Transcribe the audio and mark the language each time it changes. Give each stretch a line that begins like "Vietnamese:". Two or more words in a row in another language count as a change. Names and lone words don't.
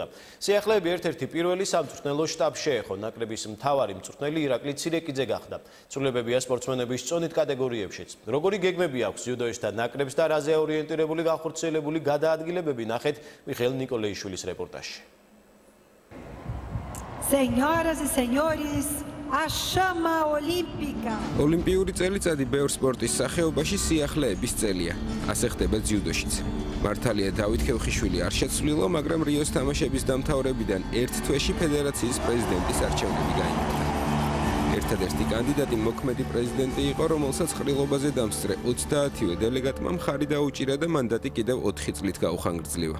Georgian: სიახლეები ერთ-ერთი პირველი სამწვრთნელო შტაბს შეეხო. ნაკრების მთავარი მწვრთნელი ირაკლი ცირეკიძე გახდა. ცვლილებებია სპორტსმენების წონით კატეგორიებშიც. როგორი გეგმები აქვს ძიუდოისტთა ნაკრებს და რაზეა ორიენტირებული განხორციელებული გადაადგილებები, ნახეთ მიხეილ ნიკოლეიშვილის რეპორტაჟში.
Portuguese: Senhoras e senhores, a chama olímpica.
Georgian: ოლიმპიური წელიწადი ბევრ სპორტის სახეობაში სიახლეების წელია. ასე ხდება ძიუდოშიც. მართალია დავით ქევხიშვილი არ შეცვლილა, მაგრამ რიოს თამაშების დამთავრებიდან ერთ თვეში ფედერაციის პრეზიდენტის არჩევნები გაიმართა. ერთადერთი კანდიდატი მოქმედი პრეზიდენტი იყო, რომელსაც ყრილობაზე დამსწრე 30-ვე დელეგატმა მხარი დაუჭირა და მანდატი კიდევ 4 წლით გაუხანგრძლივა.